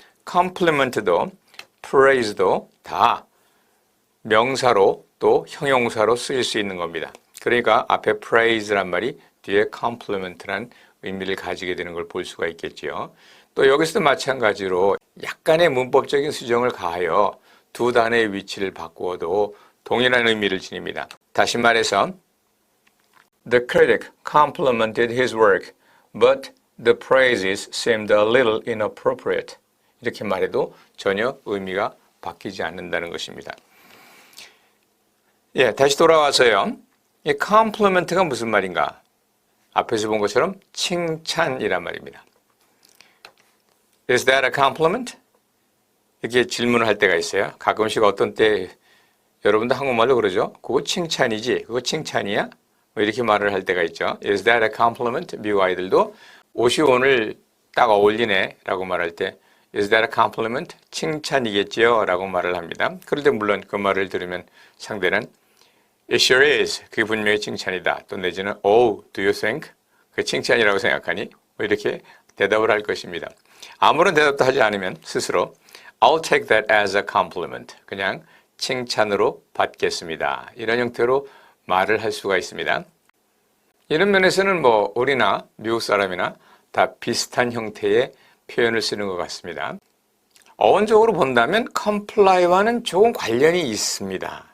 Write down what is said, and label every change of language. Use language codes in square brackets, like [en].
[ko] compliment도 praise도 다 명사로 또 형용사로 쓰일 수 있는 겁니다. 그러니까 앞에 praise란 말이 뒤에 compliment란 의미를 가지게 되는 걸 볼 수가 있겠죠. 또 여기서도 마찬가지로 약간의 문법적인 수정을 가하여 두 단어의 위치를 바꾸어도 동일한 의미를 지닙니다. 다시 말해서 [en] The critic complimented his work, but the praises seemed a little inappropriate. [ko] 이렇게 말해도 전혀 의미가 바뀌지 않는다는 것입니다. 예, 다시 돌아와서요. 이 compliment가 무슨 말인가? 앞에서 본 것처럼 칭찬이란 말입니다. [en] Is that a compliment? [ko] 이렇게 질문을 할 때가 있어요. 가끔씩 어떤 때 여러분도 한국말로 그러죠. 그거 칭찬이지? 그거 칭찬이야? 뭐 이렇게 말을 할 때가 있죠. [en] Is that a compliment? [ko] 미국 아이들도 옷이 오늘 딱 어울리네 라고 말할 때 [en] Is that a compliment? [ko] 칭찬이겠지요? 라고 말을 합니다. 그럴 때 물론 그 말을 들으면 상대는 [en] It sure is. [ko] 그게 분명히 칭찬이다. 또 내지는 [en] Oh, do you think? [ko] 그 칭찬이라고 생각하니? 뭐 이렇게 대답을 할 것입니다. 아무런 대답도 하지 않으면 스스로 [en] I'll take that as a compliment. [ko] 그냥 칭찬으로 받겠습니다. 이런 형태로 말을 할 수가 있습니다. 이런 면에서는 뭐 우리나 미국 사람이나 다 비슷한 형태의 표현을 쓰는 것 같습니다. 어원적으로 본다면 comply와는 조금 관련이 있습니다.